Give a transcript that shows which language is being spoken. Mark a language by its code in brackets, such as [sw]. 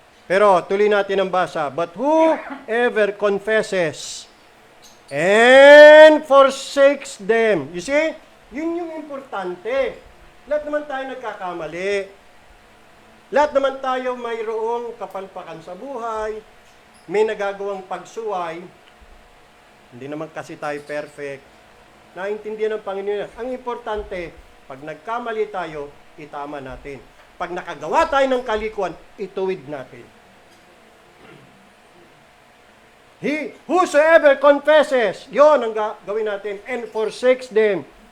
[tl] Pero tuloy natin ang basa. [en] But whoever confesses and forsakes them. You see? [tl] Yun yung importante. Lahat naman tayo nagkakamali. Lahat naman tayo mayroong kapalpakan sa buhay. May nagagawang pagsuway. Hindi naman kasi tayo perfect. Naintindihan ng Panginoon. Ang importante, pag nagkamali tayo, itama natin. Pag nakagawa tayo ng kalikuan, ituwid natin. [en] Whosoever confesses, [tl] yon ang gawin natin, [en] and forsakes them.